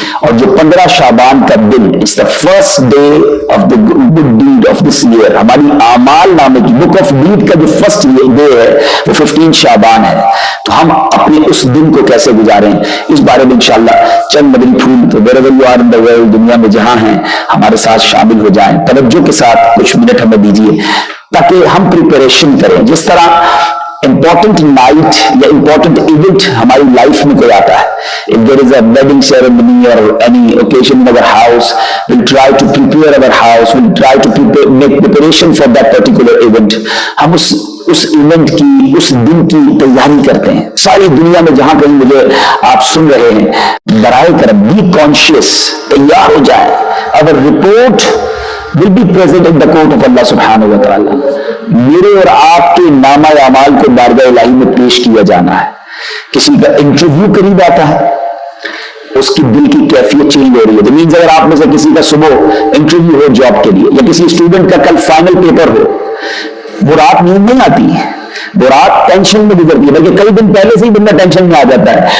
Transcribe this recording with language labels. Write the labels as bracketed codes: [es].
[ur] اور جو 15 شعبان کا دن، [en] it's the first day of the good deed of this year, [ur] ہماری اعمال نامے کی بک آف ڈیڈ کا جو فرسٹ ڈے ہے وہ 15 شعبان ہے. تو ہم اپنے اس دن کو کیسے گزاریں، اس بارے میں انشاءاللہ چند مدنی پھول تو [en] wherever you are in the world، [ur] دنیا میں جہاں ہیں، ہمارے ساتھ شامل ہو جائیں. توجہ کے ساتھ کچھ منٹ ہمیں دیجیے تاکہ ہم پریپریشن کریں. جس طرح امپورٹنٹ نائٹ یا امپورٹنٹ ایونٹ ہماری لائف میں کوئی آتا ہے، [en] if there is a wedding ceremony or any occasion in our house, we'll try to prepare our house, we'll try to make preparation for that particular event. [ur] ہم اس event کی، اس دن کی تیاری کرتے ہیں. ساری دنیا میں جہاں کہیں مجھے آپ سن رہے ہیں، برائے کرم بی کانشیس، تیار ہو جائیں. [en] our report will be present in the court of Allah subhanahu wa ta'ala. [ur] میرے اور آپ کے نامہ اعمال کو بارگاہ الہی میں پیش کیا جانا ہے. کسی کا انٹرویو قریب آتا ہے، اس کی دل کی کیفیت چینج ہو رہی ہے. مینز اگر آپ میں سے کسی کا صبح انٹرویو ہو جاب کے لیے، یا کسی اسٹوڈنٹ کا کل فائنل پیپر ہو، وہ رات نیند نہیں آتی ہے، وہ رات ٹینشن میں گزرتی ہے، بلکہ کئی دن پہلے سے ہی بندہ ٹینشن میں آ جاتا ہے.